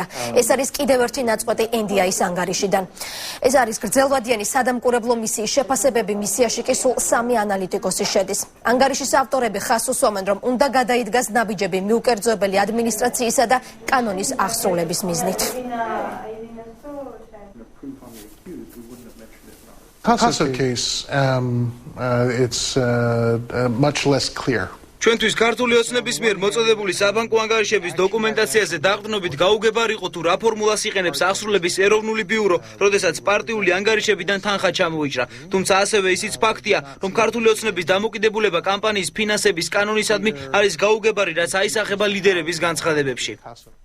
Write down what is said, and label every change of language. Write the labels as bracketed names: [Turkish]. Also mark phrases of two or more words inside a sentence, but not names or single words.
[Georgian] ეს არის კიდევ ერთი ნაწყვეტი NDI-ის ანგარიშიდან. ეს არის გრძელვადიანი სადამკვირვებლო მისიის შეფასებები, მისიაში კი სულ 3 ანალიტიკოსი შედის. ანგარიშის ავტორები ხაზს უსვამენ, რომ უნდა გადაიდგას ნაბიჯები მიუკერძოებელი ადმინისტრაციისა და კანონის აღსრულების მიზნით. [English] Casa case, it's much less clear. [Georgian] ჩვენთვის ქართული ოცნების მიერ მოწოდებული საბანკო ანგარიშების დოკუმენტაციაზე დაყრდნობით გაუგებარი იყო თუ რა ფორმულას იყენებს აღსრულების ეროვნული ბიურო, როდესაც პარტიული ანგარიშებიდან თანხა ჩამოიჭრა. თუმცა ასევე ისიც ფაქტია, რომ ქართული ოცნების დამოკიდებულება კამპანიის ფინანსების კანონისადმი არის გაუგებარი, რაც აისახება ლიდერების განცხადებებში.